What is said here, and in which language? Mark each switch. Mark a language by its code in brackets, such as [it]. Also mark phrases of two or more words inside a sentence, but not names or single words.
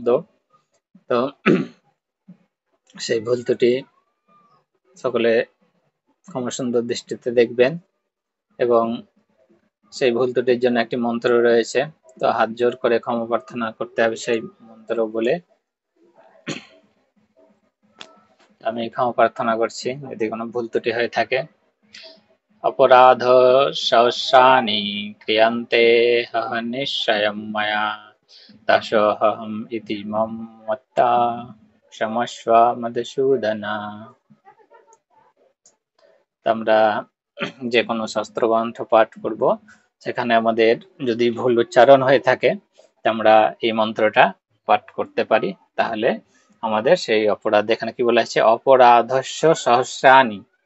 [bn] তো সেই ভুল ত্রুটি সকলে ক্ষমা সুন্দর দৃষ্টিতে দেখবেন এবং সেই ভুল ত্রুটির জন্য একটি মন্ত্র রয়েছে, তো হাত জোর করে ক্ষমা প্রার্থনা করতে হবে সেই মন্ত্র বলে। আমি ক্ষমা প্রার্থনা করছি যদি কোনো ভুল ত্রুটি হয়ে থাকে। [sa] अपराध सहस्राणि क्रियन्ते निश्चयं मया दशोऽहम् इति मम मत्ता क्षमस्व मधुसूदन। [bn] আমরা যে কোনো শাস্ত্রগ্রন্থ পাঠ করব সেখানে আমাদের যদি ভুল উচ্চারণ হয়ে থাকে আমরা এই মন্ত্রটা পাঠ করতে পারি তাহলে আমাদের সেই অপরাধ, এখানে কি বলা হয়েছে, [sa] अपराधस्य सहस्राणि,